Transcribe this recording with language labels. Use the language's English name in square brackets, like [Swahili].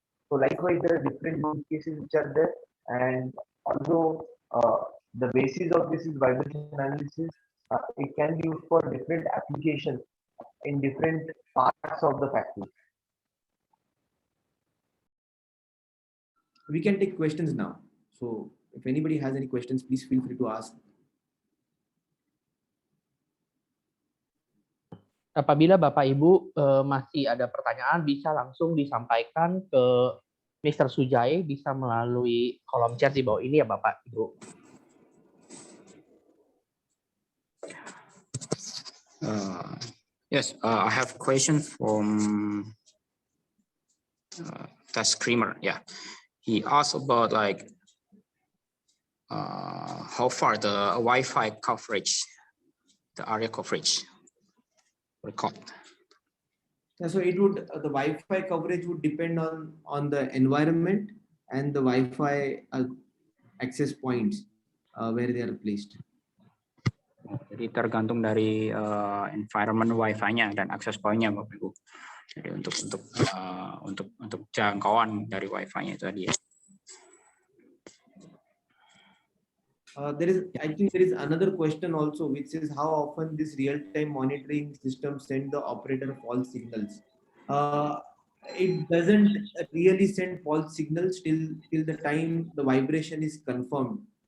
[English] So likewise, there are different use cases which are there, and although the basis of this is vibration analysis, it can be used for different applications in different parts of the factory. We can take questions now. So if anybody has any questions, please feel free to ask. [Indonesian] Apabila Bapak Ibu masih ada pertanyaan, bisa langsung disampaikan ke Mr. Sujai, bisa melalui kolom chat di bawah ini ya Bapak Ibu. [English] Yes, I have a question from Tess Creamer. Yeah, he asked about like how far the Wi-Fi coverage, the area coverage record. Yeah, so it would the Wi-Fi coverage would depend on the environment and the Wi-Fi access points where they are placed. [Indonesian] Jadi tergantung dari environment Wi-Fi-nya dan akses point-nya, Bapak Ibu. Jadi untuk jangkauan dari Wi-Fi-nya itu tadi ya. [English] I think there is another question also, which is how often this real-time monitoring system send the operator false signals. It doesn't really send false signals till the time the vibration is confirmed.